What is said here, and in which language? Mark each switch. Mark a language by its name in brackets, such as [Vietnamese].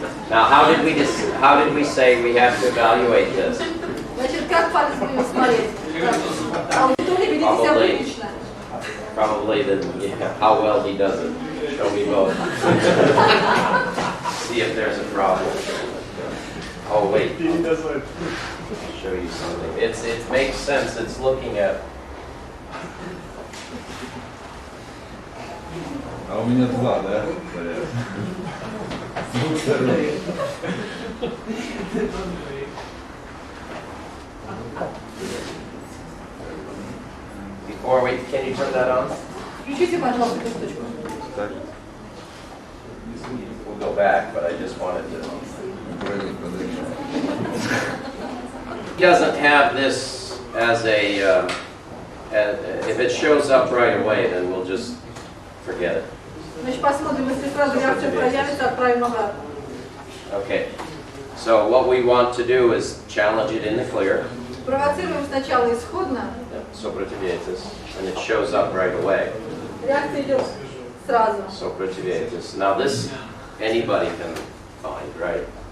[English] Now, how did we say we have to evaluate this? [Russian] Значит, как палец будем смотреть? Аудитория ведите себя прилично. [English] Probably how well he does it. Show me both. See if there's a problem. Oh wait. I'll show you something. It makes sense. It's looking at. [Russian] А у меня 2, да? С двух сторон. [English] Before we, can you turn that on? [Russian] Включите, пожалуйста, эту штучку. [English] We'll go back, but I just wanted to. He doesn't have this as a. If it shows up right away, then we'll just forget it. [Russian] Значит, посмотрим, если сразу реакция проявится, отправим обратно. [English] Okay. So what we want to do is challenge it in the clear. [Russian] Провоцируем сначала исходно. Сопротивляйтесь, [English] and it shows up right away. [Russian] Реакция идет сразу. Сопротивляйтесь. [English] Now this anybody can find, right?